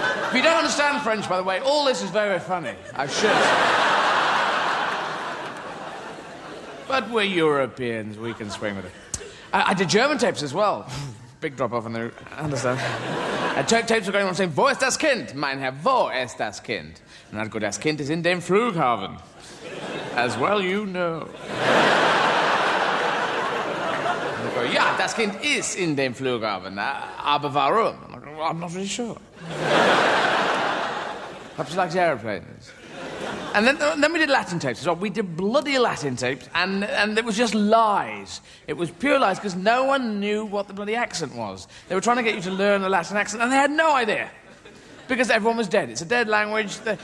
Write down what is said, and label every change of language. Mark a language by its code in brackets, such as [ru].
[en] If you don't understand French, by the way, all this is very, very funny. I should. But we're Europeans, we can swing with it. I did German tapes as well. Big drop-off in there, I understand. Tapes were going on saying, [de] wo ist das Kind? Mein Herr, wo ist das Kind? [en] And I'd go, [de] das Kind ist in dem Flughafen. [en] As well you know. And I'd go, [de] ja, das Kind ist in dem Flughafen. Aber warum? [en] I'm like, well, I'm not really sure. Perhaps he likes aeroplanes. And then we did Latin tapes as well. We did bloody Latin tapes, and it was just lies. It was pure lies, because no one knew what the bloody accent was. They were trying to get you to learn a Latin accent, and they had no idea. Because everyone was dead. It's a dead language.